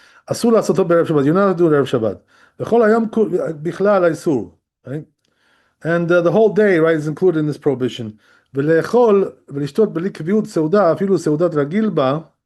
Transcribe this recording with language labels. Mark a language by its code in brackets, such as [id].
[he] Asur לעשותו בערב Shabbat. [en] You're not allowed to do it בערב Shabbat. [he] וכל היום בכלל האיסור, right? [en] And the whole day, right, is included in this prohibition. [he] ולאכול ולשתות בלי קביעות סעודה, אפילו סעודת רגיל בה.